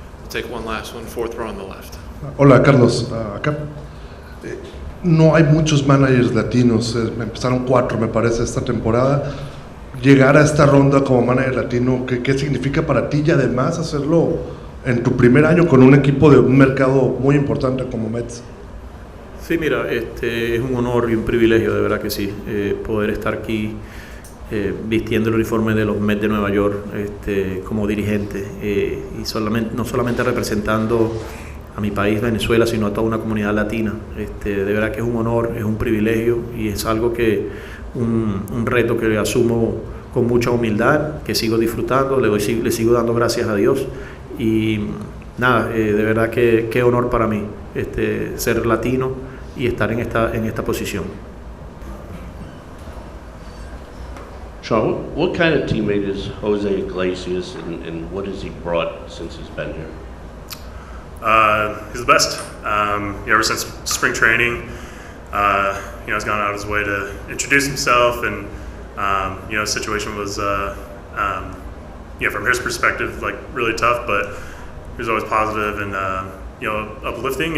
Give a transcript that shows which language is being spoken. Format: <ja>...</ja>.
<en>Take one last one, 4th row on the left.</en> <es>Hola Carlos, acá no hay muchos managers latinos, empezaron 4 me parece esta temporada. Llegar a esta ronda como manager latino, ¿qué significa para ti? Y además hacerlo en tu primer año con un equipo de un mercado muy importante como Mets. Sí, mira, es un honor y un privilegio, de verdad que sí, poder estar aquí vistiendo el uniforme de los Mets de Nueva York como dirigente y no solamente representando a mi país, Venezuela, sino a toda una comunidad latina. De verdad que es un honor, es un privilegio y es algo un reto que asumo con mucha humildad, que sigo disfrutando, le sigo dando gracias a Dios y nada, de verdad que qué honor para mí ser latino y estar en esta posición.</es> <en>Sean, what kind of teammate is Jose Iglesias and what has he brought since he's been here? He's the best. Ever since spring training, he's gone out of his way to introduce himself, and the situation was, from his perspective, like really tough, but he was always positive and uplifting.</en>